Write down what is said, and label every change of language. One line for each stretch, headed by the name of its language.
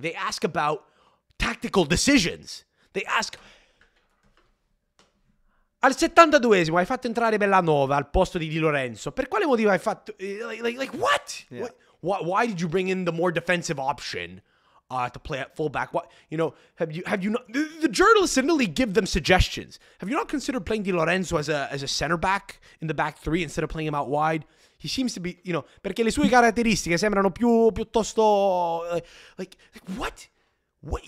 English: They ask about tactical decisions. They ask,
Italian: al 72esimo hai fatto entrare Bellanova al posto di Lorenzo. Per quale motivo hai fatto?
English: What? Yeah. Why did you bring in the more defensive option to play at fullback? What have you not? The journalists in Italy give them suggestions. Have you not considered playing Di Lorenzo as a center back in the back three instead of playing him out wide? He seems to be,
Italian: perché le sue caratteristiche sembrano piuttosto
English: what? What?